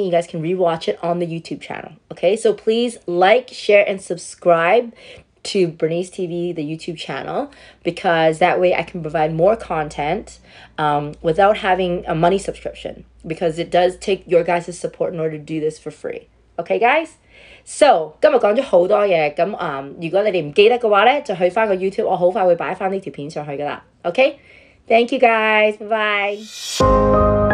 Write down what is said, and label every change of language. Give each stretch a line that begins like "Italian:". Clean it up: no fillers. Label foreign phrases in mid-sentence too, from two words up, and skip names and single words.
English: You guys can rewatch it on the YouTube channel. Okay, so please like, share, and subscribe to Bernice TV, the YouTube channel, because that way I can provide more content without having a money subscription, because it does take your guys' support in order to do this for free. Okay, guys? So
Cantonese: 今日講咗好多嘢，咁如果你哋唔記得嘅話咧，就去翻個 YouTube，我好快會擺翻呢條片上去噶啦。Okay?
English: Thank you guys. Bye bye.